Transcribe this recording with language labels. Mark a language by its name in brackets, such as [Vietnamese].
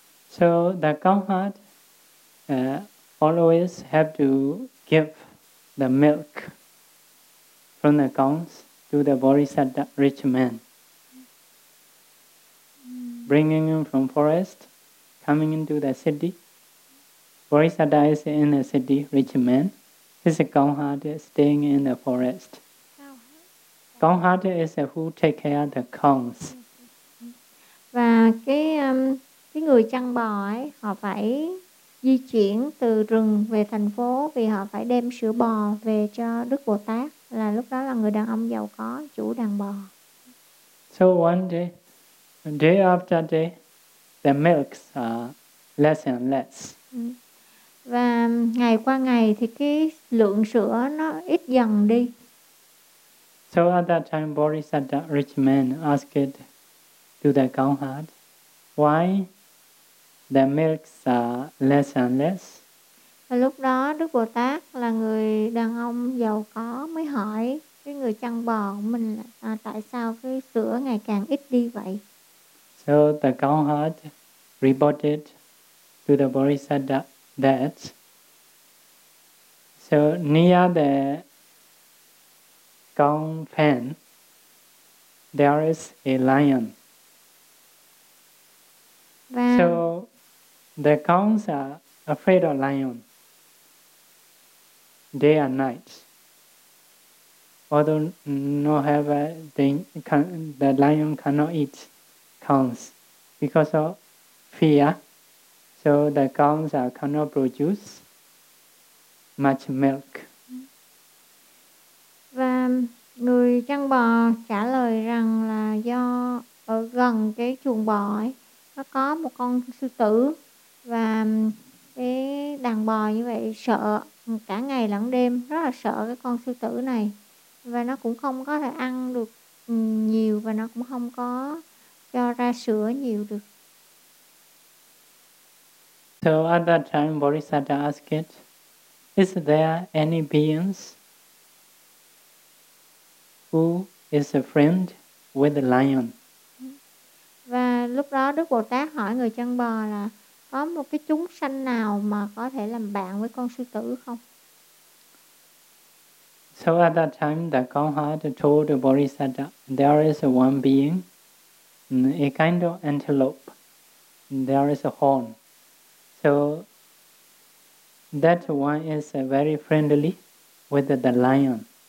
[English] So the cow herd always have to give the milk from the cows to the Bodhisattva rich man. Bringing him from forest, coming into the city. Bodhisattva is in the city, rich man. His cow herd is staying in the forest. Cow herd is who take care of the cows. [Vietnamese] Và cái người chăn bò ấy, họ phải di chuyển từ rừng về thành phố vì họ phải đem sữa bò về cho Đức Bồ Tát, là lúc đó là người đàn ông giàu có, chủ đàn bò. [English] So one day, day after day, the milks are less and less. [Vietnamese] Và ngày qua ngày thì cái lượng sữa nó ít dần đi. [English] So at that time, Bodhisattva rich man asked to the cow herd, why the milks are less and less? [Vietnamese] Và lúc đó Đức Bồ Tát là người đàn ông giàu có mới hỏi cái người chăn bò của mình là tại sao cái sữa ngày càng ít đi vậy? [English] So the cow herd reported to the Bodhisattva that so near the cow pen there is a lion. So the cows are afraid of lion day and night. Although no have a thing, the lion cannot eat cows because of fear. So the cows cannot produce much milk. [Vietnamese] Và người chăn bò trả lời rằng là do ở gần cái chuồng bò ấy, nó có một con sư tử. Và cái đàn bò như vậy sợ cả ngày lẫn đêm, rất là sợ cái con sư tử này. Và nó cũng không có thể ăn được nhiều và nó cũng không có cho ra sữa nhiều được. [English] So at that time, Bodhisattva asked, is there any beings who is a friend with the lion? [Vietnamese] Và lúc đó Đức Bồ Tát hỏi người chăn bò là có một cái chúng sanh nào mà có thể làm bạn với con sư tử không? [English] So at that time, the cow herd told Bodhisattva, there is one being, a kind of antelope. There is a horn. So that one is very friendly with the lion.